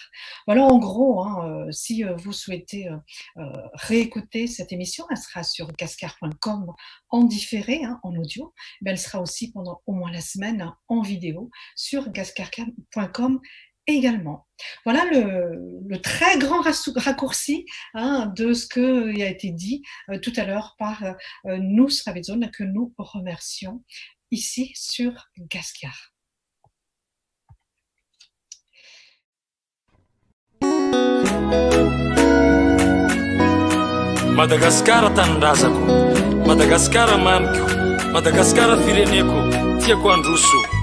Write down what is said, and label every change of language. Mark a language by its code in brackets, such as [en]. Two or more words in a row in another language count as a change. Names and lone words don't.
[fr] Voilà en gros, si vous souhaitez réécouter cette émission, elle sera sur gascar.com en différé, en audio, mais elle sera aussi pendant au moins la semaine en vidéo sur gascar.com également. Voilà le très grand raccourci de ce qui a été dit tout à l'heure par Nosy Rabenzona, que nous remercions ici sur Gascar. [mg] Madagascar tanindrazako, Madagascar mamiko, Madagascar fireneko, tiako androso.